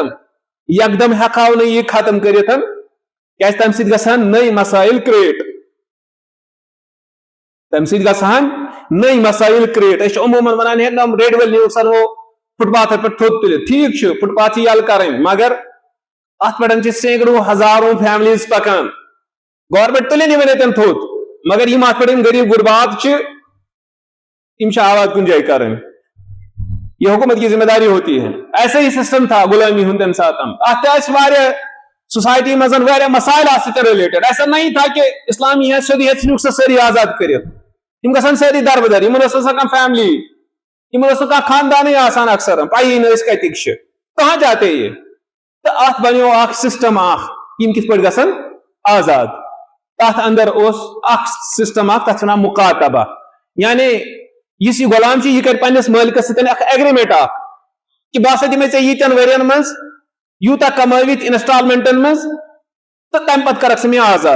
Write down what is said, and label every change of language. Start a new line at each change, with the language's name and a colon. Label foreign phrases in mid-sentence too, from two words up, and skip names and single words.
Kashmiri: یکدم ہٮ۪کہو نہٕ یہِ ختم کٔرِتھ کیازِ تمہِ سۭتۍ گژھان نٔے مسائل کریٹ. أسۍ چھِ عموٗمن ونان ہے ریڈ وٲلۍ نِیو سا ہو فٹ پاتھس پٮ۪ٹھ تھوٚد تُلِتھ. ٹھیٖک چھُ فٹ پاتھ چھِ یلہٕ کرٕنۍ مگر اتھ پٮ۪ٹھ چھِ
Urdu: سینکڑوں ہزاروں
Kashmiri: فیملیز پکان. گورمنٹ تُلِنۍ یِمن ییٚتٮ۪ن تھوٚد مگر یِم اتھ پٮ۪ٹھ یِم غریٖب غربات چھِ یِم چھِ آباد کُنہِ جایہِ کرٕنۍ.
Urdu: یہ حکومت کی ذمہ داری ہوتی ہے. ایسا ہی سسٹم تھا
Kashmiri: غلامی ہُنٛد تمہِ ساتہٕ اتھ تہِ ٲسۍ واریاہ سوسائٹی منٛز واریاہ مسائل اتھ سۭتۍ رِلیٹڈ.
Urdu: ایسا نہیں تھا کہ
Kashmiri: اسلامی ہے سیوٚدُے ژھٕنِکھ سۄ سٲری آزاد کٔرِتھ. یِم گژھن سٲری دربدر. یِمن ٲس نہٕ کانٛہہ فیملی یِمن اوس نہٕ کانٛہہ خاندانٕے آسان اکثر پایی نہٕ ٲسۍ کتِکۍ چھِ
Urdu: کہاں جاتے یہ.
Kashmiri: تہٕ اتھ بنیو اکھ سسٹم اکھ یِم کِتھ پٲٹھۍ گژھن آزاد. تتھ اندر اوس اکھ سسٹم اکھ تتھ ونان مقاتبہ یعنی یُس یہِ غلام چھُ یہِ کرِ پننِس مٲلکس سۭتۍ اکھ ایگریمنٹ اکھ کہ بہٕ ہسا دِمے ژےٚ ییٖتٮ۪ن ؤرین منٛز یوٗتاہ کمٲوِتھ انسٹالمنٹن منٛز تہٕ تمہِ پتہٕ کرکھ ژٕ مےٚ آزاد.